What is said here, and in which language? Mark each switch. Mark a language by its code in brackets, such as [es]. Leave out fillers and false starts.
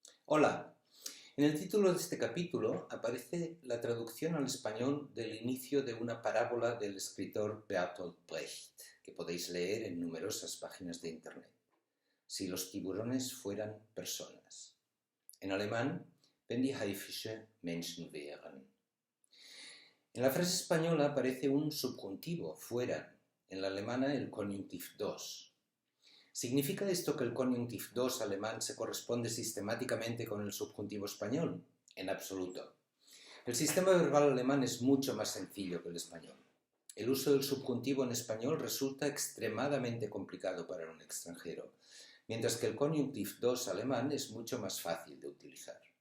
[es] Hola, en el título de este capítulo aparece la traducción al español del inicio de una parábola del escritor Bertolt Brecht, que podéis leer en numerosas páginas de internet. Si los tiburones fueran personas. En alemán, [de] wenn die Haifische Menschen wären. [es] En la frase española aparece un subjuntivo, fueran, en la alemana el Konjunktiv 2. ¿Significa esto que el Konjunktiv 2 alemán se corresponde sistemáticamente con el subjuntivo español? En absoluto. El sistema verbal alemán es mucho más sencillo que el español. El uso del subjuntivo en español resulta extremadamente complicado para un extranjero, mientras que el Konjunktiv 2 alemán es mucho más fácil de utilizar.